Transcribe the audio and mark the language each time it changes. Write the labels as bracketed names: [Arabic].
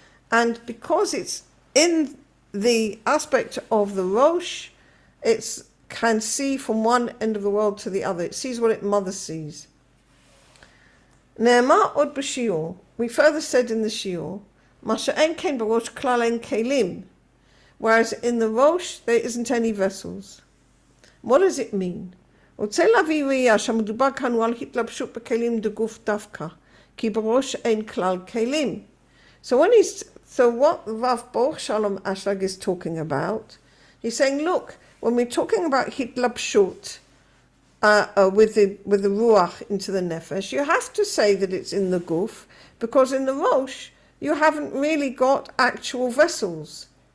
[English] And because it's in the aspect of the Rosh, it can see from one end of the world to the other. It sees what its mother sees. [Hebrew] נאמר עוד בשיעור, [English] we further said in the shiur, [Hebrew] מה שאין כן בראש כלל אין כלים, [English] whereas in the rosh there isn't any vessels. What does it mean? [Hebrew] רוצה להביא ראייה שהמדובר כאן הוא על התלבשות בכלים דגוף דווקא, כי בראש אין כלל כלים. [English] So what Rav Baruch Shalom Ashlag is talking about, he's saying, look, when we're talking about hitlapshut with the ruach into the nefesh, you have to say that it's in the guf, because in the rosh you haven't really got actual vessels.